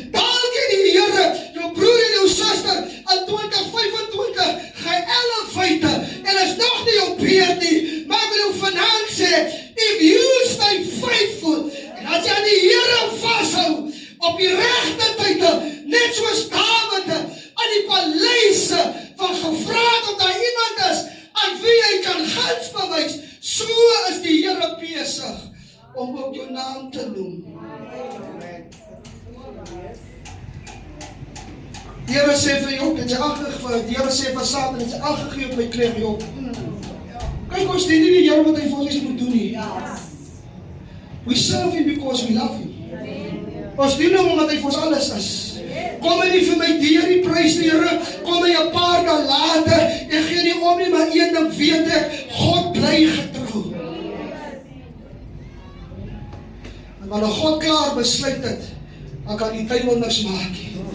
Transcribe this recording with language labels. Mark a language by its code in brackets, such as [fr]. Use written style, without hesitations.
[af] Dank die Here, jou broer en jou suster, in 2025, gaan elevate, en is nog nie jou beurt nie, maar ek wil jou vanaand sê, [en] if you stay faithful, [af] en as jy aan die Here vashou, op die regte tyd, net soos Dawid, aan die paleise, van gevraag of daar iemand is, aan wie hy kan guns bewys, so is die Here besig, om ook jou naam te noem. Die Here sê vir Job, die Here sê vir Satan, het jy aangegee op my kreeg Job. Kyk, ons dien nie die Here wat hy vir ons moet doen nie. [en] We serve him because we love him. [af] Ons dien hom omdat hy vir ons alles is. Kom hy nie vir my deur die prys die Here, kom hy 'n paar dae later, ek gee nie om nie, maar een ding weet ek, God bly getrou. En wanneer God klaar besluit het, dan kan die duiwel niks maak nie.